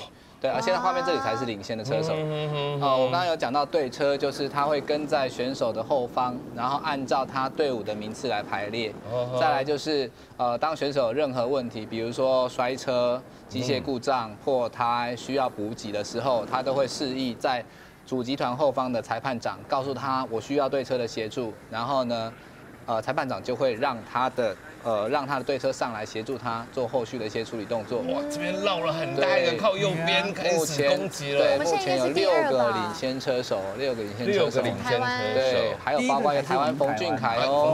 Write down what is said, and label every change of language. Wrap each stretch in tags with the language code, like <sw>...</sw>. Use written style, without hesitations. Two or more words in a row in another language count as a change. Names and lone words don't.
<zh>對，而現在畫面這裡才是領先的車手。我剛剛有講到對車，就是他會跟在選手的後方，然後按照他隊伍的名次來排列。再來就是當選手有任何問題，比如說摔車、機械故障或他需要補給的時候，他都會示意在主集團後方的裁判長告訴他我需要對車的協助，然後呢，裁判長就會讓他的让他的队车上来协助他做后续的一些处理动作。哇，这边绕了很大一个，靠右边开始攻击了。对，目前有6个领先车手，6个领先车手，对，还有包括一个台湾冯俊凯哦，</zh>